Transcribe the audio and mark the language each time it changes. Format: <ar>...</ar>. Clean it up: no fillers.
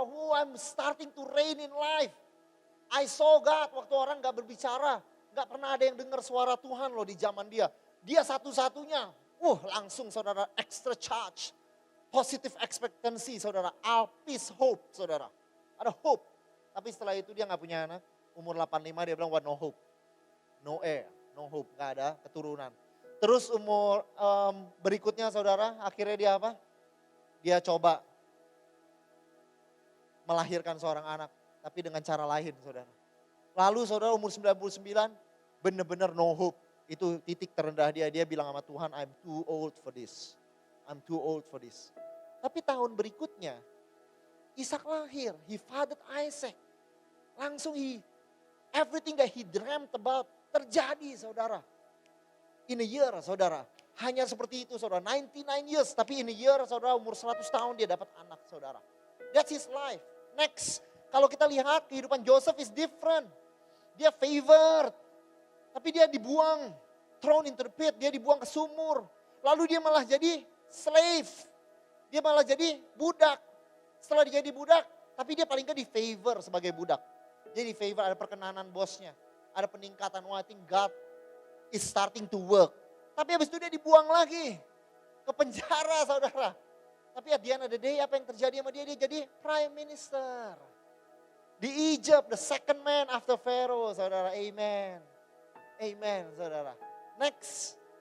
<en>Oh, I'm starting to reign in life. I saw God</en> <id>waktu orang gak berbicara. Gak pernah ada yang dengar suara Tuhan loh di zaman dia. Dia satu-satunya. Langsung saudara</id> <en>extra charge. Positive expectancy saudara. Alpis hope saudara. Ada hope.</en> <id>Tapi setelah itu dia gak punya anak. Umur 85 dia bilang</id> <en>what no hope. No heir, no hope.</en> <id>Gak ada keturunan. Terus umur berikutnya saudara akhirnya dia apa? Dia coba melahirkan seorang anak, tapi dengan cara lain saudara. Lalu saudara umur 99, benar-benar no hope. Itu titik terendah dia. Dia bilang sama Tuhan,</id> <en>I'm too old for this. I'm too old for this.</en> <id>Tapi tahun berikutnya, Ishak lahir.</id> <en>He fathered Isaac. Langsung everything that he dreamt about</en> <id>terjadi saudara.</id> <en>In a year saudara.</en> <id>Hanya seperti itu saudara. 99 years. Tapi</id> <en>in a year</en> <id>saudara umur 100 tahun dia dapat anak saudara.</id> <en>That's his life. Next.</en> <id>Kalau kita lihat kehidupan</id> <en>Joseph is different. Dia favored.</en> <id>Tapi dia dibuang.</id> <en>Thrown into the pit.</en> <id>Dia dibuang ke sumur. Lalu dia malah jadi slave. Dia malah jadi budak. Setelah dia jadi budak. Tapi dia paling gak di favor sebagai budak. Dia di favor, ada perkenanan bosnya. Ada peningkatan.</id> <en>I think God is starting to work.</en> <id>Tapi habis itu dia dibuang lagi. Ke penjara saudara. Tapi</id> <en>at the end of the day</en> <id>apa yang terjadi sama dia? Dia jadi prime minister. Di Egypt,</id> <en>the second man after Pharaoh</en> <id>saudara. Amen. Amen saudara. Next.</id>